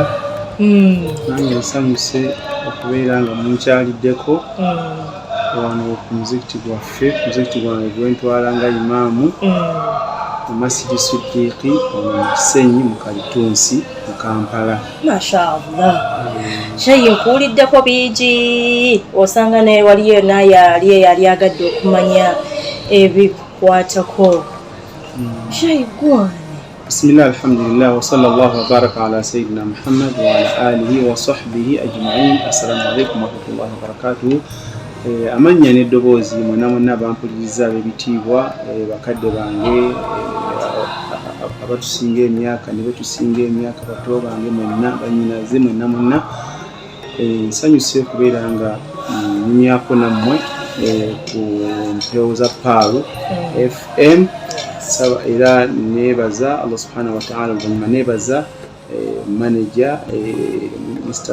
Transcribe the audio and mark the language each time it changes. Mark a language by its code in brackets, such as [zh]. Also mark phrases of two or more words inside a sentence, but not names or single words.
[lg] Nange nsanyuse okubeera nga munkyaliddeko wano ku muzikiti gwaffe muzikiti gwange gwentwala nga imaamu mu masjidi Siddiqi mu Kisenyi mu Kalitunsi mu Kampala. Mashallah. Sheikh nkuwuliddeko bingi osanga ne waliyo naye yali agadde okumanya ebikukwatako. Sheikh gwani [ar] بسم الله الحمد لله وصلى الله وبارك على سيدنا محمد وعلى آله وصحبه أجمعين. السلام عليكم ورحمة الله وبركاته. [lg] Amanya n'eddoboozi mwena bampuliriza ab'ebitiibwa bakadde bange abatusinga emyaka ne betusinga emyaka bato bange mwenna banyinaze mwenna nsanyuse kubeera nga nyumyako nammwe ku mpewo za Paalu FM era nebaza [ar] الله سبحانه وتعالى [lg] oluvannyuma nebaza manager Mr.